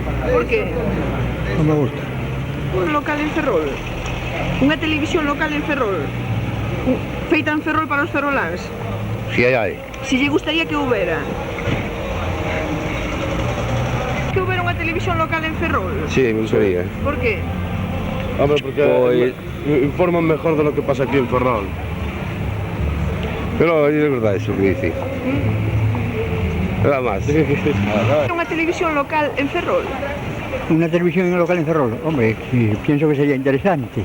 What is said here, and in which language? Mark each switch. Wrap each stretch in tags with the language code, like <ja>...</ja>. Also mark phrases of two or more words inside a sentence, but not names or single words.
<gl>Por qué? non me gusta. Un local en Ferrol. Unha televisión local en Ferrol. Feita en Ferrol para os ferroláns. Si hai. Si lle gustaría que houbera. Que houbera unha televisión local en Ferrol.</gl> <es>Sí, me gustaría. Por qué? Hombre, porque informan mejor de lo que pasa aquí en Ferrol. Pero es verdad eso que dice. Nada más.</es> <gl>Unha televisión local en Ferrol.</gl> <es>Una televisión local en Ferrol, hombre, sí, pienso que sería interesante.</es>